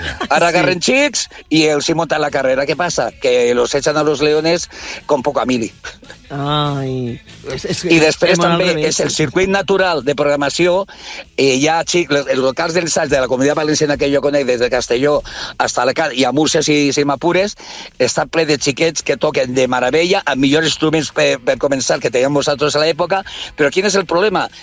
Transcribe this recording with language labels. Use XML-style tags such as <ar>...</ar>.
<ca>Ara agarren xics i els hi monten la carrera. Què passa?</ca> <es>Que los echan a los leones con poca mili.</es> <ca>Ai, i després també és el circuit natural de programació. Hi ha xics, els locals dels salts de la Comunitat Valenciana que jo conec, des de Castelló fins a Alacant, i a Múrcia, si m'apures, està ple de xiquets que toquen de meravella, amb millors instruments per començar que teníem vosaltres a l'època. Però quin és el problema?</ca>